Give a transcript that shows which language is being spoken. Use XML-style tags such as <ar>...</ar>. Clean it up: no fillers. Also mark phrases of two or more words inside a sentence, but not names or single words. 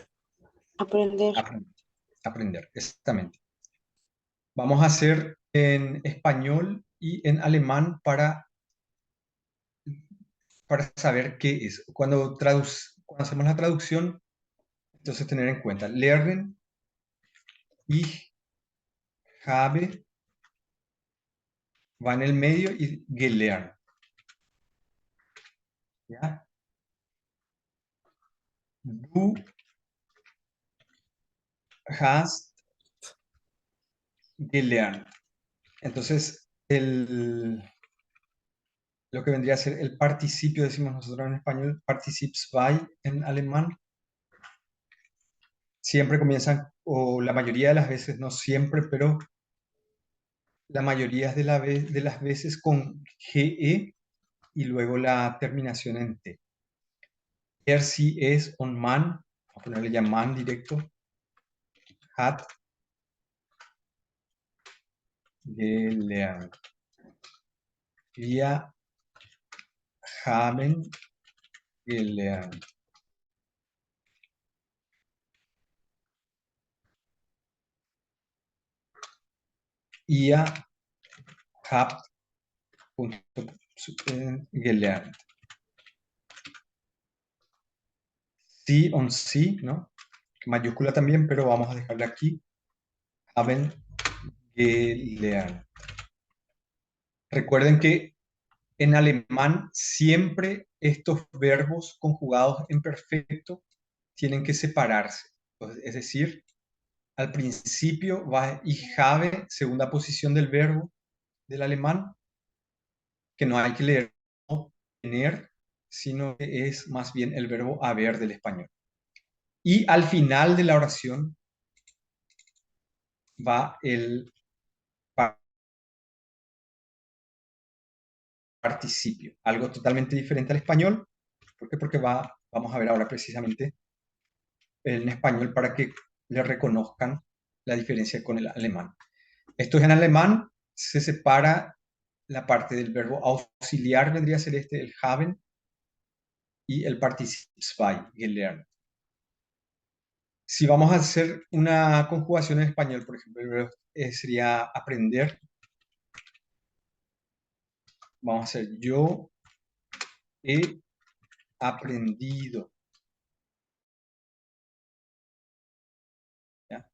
<es>Aprender. Aprender, aprender, exactamente. Vamos a hacer en español y en alemán para saber qué es. Cuando hacemos la traducción, entonces tener en cuenta,</es> <de>lernen, ich habe,</de> <es>va en el medio y gelernt.</es> <de>¿Ya? Du hast gelernt.</de> <es>Entonces, lo que vendría a ser el participio, decimos nosotros en español, Partizip 2 en alemán, siempre comienzan, o la mayoría de las veces, no siempre, pero la mayoría de las veces con GE y luego la terminación en T.</es> <de>Er, sie, es, on, man,</de> <es>a ponerle ya man directo,</es> <de>hat gelernt. Wir haben gelernt. Ihr habt gelernt.</de> <es>Sí und sí, ¿no? Mayúscula también, pero vamos a dejarle aquí.</es> <de>Haben gelernt.</de> <es>Recuerden que en alemán siempre estos verbos conjugados en perfecto tienen que separarse. Es decir, al principio va</es> <de>ich habe,</de> <es>segunda posición del verbo del alemán, que no hay que leer como tener, sino que es más bien el verbo haber del español. Y al final de la oración va el participio, algo totalmente diferente al español. ¿Por qué? Porque vamos a ver ahora precisamente en español para que le reconozcan la diferencia con el alemán. Esto es en alemán, se separa la parte del verbo auxiliar, vendría a ser el haben, y el participio</es> <de>zwei, gelernt.</de> <es>Si vamos a hacer una conjugación en español, por ejemplo, el verbo sería aprender. Vamos a hacer yo he aprendido. ¿Ya?</es>